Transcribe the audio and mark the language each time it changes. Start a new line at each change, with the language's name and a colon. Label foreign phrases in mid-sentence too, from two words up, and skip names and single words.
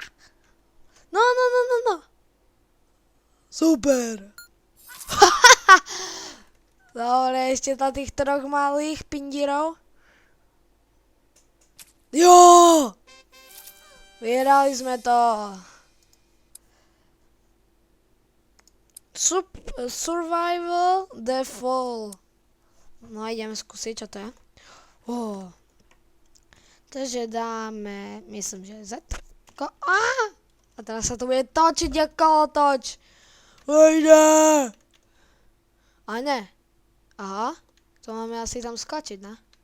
Slovak: No. Super. Dobre, ešte na tých troch malých pindírov. Jo! Vyhrali sme to.
English: Survival the fall.
Slovak: No ideme skúsiť, čo to je. Takže dáme, myslím, že Z. A teraz sa to bude točiť ako kolotoč. A ne. Aha, to máme asi tam skočiť, ne?